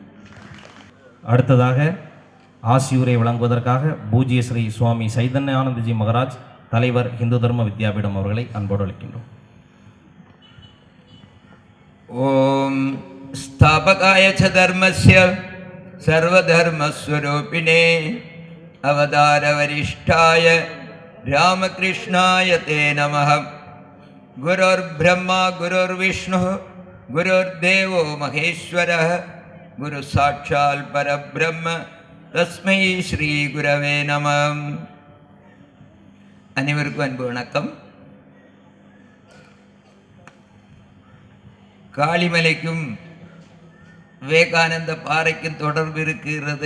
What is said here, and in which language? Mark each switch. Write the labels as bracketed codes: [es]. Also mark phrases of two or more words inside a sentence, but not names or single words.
[ta] அடுத்ததாக ஆசியுரை வழங்குவதற்காக பூஜ்ய ஸ்ரீ சுவாமி சைதன்யானந்தஜி மகராஜ் தலைவர் இந்து தர்ம வித்யாபீடம் அவர்களை அன்போடு அழைக்கின்றோம். [sa] ॐ स्थापकाय च धर्मस्य सर्वधर्मस्वरूपिणे अवतार वरिष्ठाय रामकृष्णाय ते नमः. गुरुर् ब्रह्मा गुरुर् विष्णुः गुरुर्देवो महेश्वरः गुरुः साक्षात् परब्रह्म तस्मै श्री गुरवे नमः. [ta] அனைவருக்கும் அன்பு வணக்கம். காளிமலைக்கும் விவேகானந்த பாறைக்கும் தொடர்பு இருக்கிறது.